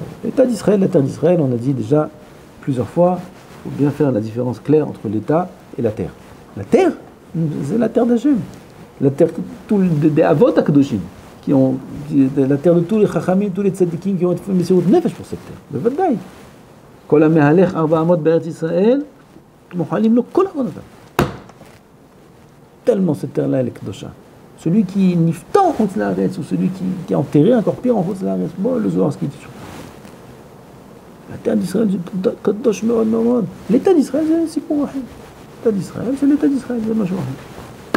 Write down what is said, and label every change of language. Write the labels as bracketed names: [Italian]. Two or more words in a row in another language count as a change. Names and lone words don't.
[French] L'État d'Israël, la terre d'Israël, on a dit déjà plusieurs fois, il faut bien faire la différence claire entre l'État et la terre. La terre, c'est la terre d'Hachem. La terre des [Hebrew] אבות הקדושים, [French] la terre de tous les Chachamim, tous les Tzadikim qui ont fait [Hebrew] מסירות נפש [French] pour cette terre. Le Vadaï. [Hebrew] כל המהלך ארבע אמות בארץ ישראל, מוחלים לו כל עוונותיו. [French] Tellement cette terre-là, elle est Kedosha. Celui qui niftan en [Hebrew] חוץ לארץ, [French] ou celui qui est enterré encore pire en [Hebrew] חוץ לארץ, [French] bon, le Zohar, ce qui dit sur la terre d'Israël, c'est [Hebrew] קדוש מאוד מאוד. [French] L'État d'Israël, c'est pour Wahid. L'État d'Israël, c'est l'État d'Israël, c'est [Arabic] ماشي واحد.